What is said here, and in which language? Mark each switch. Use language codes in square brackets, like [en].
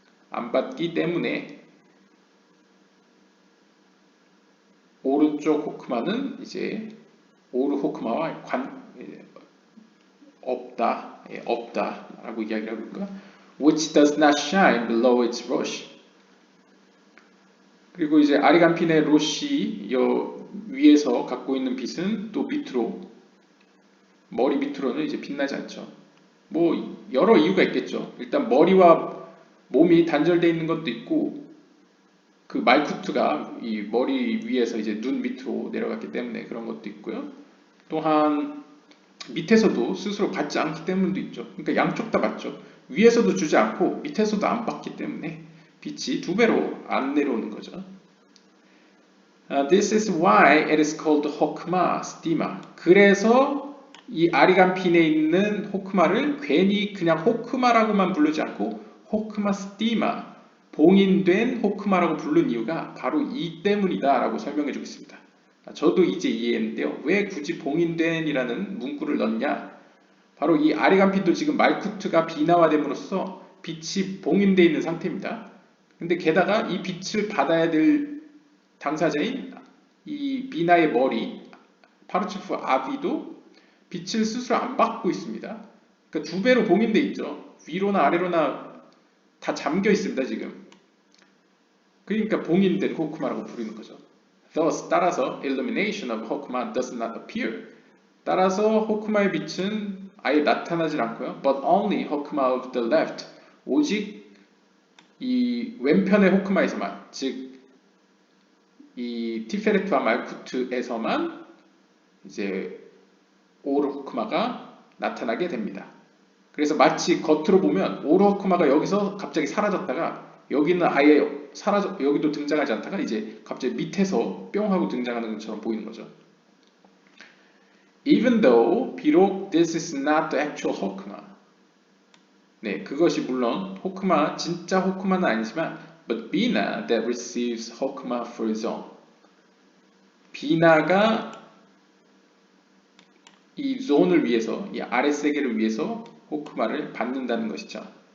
[ko] 안 받기 때문에 오른쪽 호크마는 이제 오르 호크마와 없다 없다라고 이야기를 하고 있고요. [en] which does not shine below its rosh. [ko] 그리고 이제 아리간핀의 로시 위에서 갖고 있는 빛은 또 밑으로 머리 밑으로는 이제 빛나지 않죠. 뭐 여러 이유가 있겠죠. 일단 머리와 몸이 단절되어 있는 것도 있고 그 말쿠트가 이 머리 위에서 이제 눈 밑으로 내려갔기 때문에 그런 것도 있고요. 또한 밑에서도 스스로 받지 않기 때문도 있죠. 그러니까 양쪽 다 받죠. 위에서도 주지 않고 밑에서도 안 받기 때문에 빛이 두 배로 안 내려오는 거죠. [en] This is why it is called hokma, stima. [ko] 그래서 이 아리간핀에 있는 호크마를 괜히 그냥 호크마라고만 부르지 않고 호크마 스티마, 봉인된 호크마라고 부른 이유가 바로 이 때문이다 라고 설명해 주겠습니다. 저도 이제 이해했는데요. 왜 굳이 봉인된이라는 문구를 넣냐? 바로 이 아리간핀도 지금 말쿠트가 비나화됨으로써 빛이 봉인되어 있는 상태입니다. 근데 게다가 이 빛을 받아야 될 당사자인 이 비나의 머리 파르츠프 아비도 빛을 스스로 안 받고 있습니다. 그러니까 두 배로 봉인돼 있죠. 위로나 아래로나 다 잠겨 있습니다 지금. 그러니까 봉인된 호크마라고 부르는 거죠. [en] Thus [ko] 따라서 [en] illumination of hokma does not appear. [ko] 따라서 호크마의 빛은 아예 나타나질 않고요. [en] But only hokma of the left. [ko] 오직 이 왼편의 호크마에서만 즉 이 티페레트와 말쿠트에서만 이제 오르 호크마가 나타나게 됩니다. 그래서 마치 겉으로 보면 오르 호크마가 여기서 갑자기 사라졌다가 여기는 아예 여기도 등장하지 않다가 이제 갑자기 밑에서 뿅 하고 등장하는 것처럼 보이는 거죠. [en] Even though [ko] 비록 [en] this is not the actual 호크마. [ko] 네, 그것이 물론 호크마 진짜 호크마는 아니지만 [en] but Bina that receives 호크마 for his own. [ko] 비나가 이 존을 위해서 이 아래 세계를 위해서 호크마를 받는다는 것이죠.